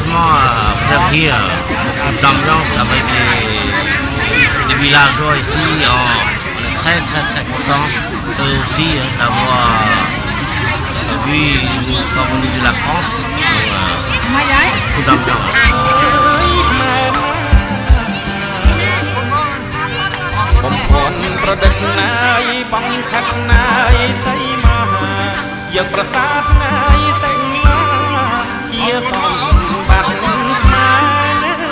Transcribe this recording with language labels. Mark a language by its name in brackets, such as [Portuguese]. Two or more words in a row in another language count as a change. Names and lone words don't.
[French] prévenir l'ambiance avec les villageois ici. On est très très très contents eux aussi d'avoir vu, nous sommes venus de la France. Beaucoup d'ambiance. [Khmer] បំផន់ប្រឌិតណាយបងខាត់ណាយសៃមាយកប្រសាទណាយសេងឡាជាសម្បត្តិខ្មែរ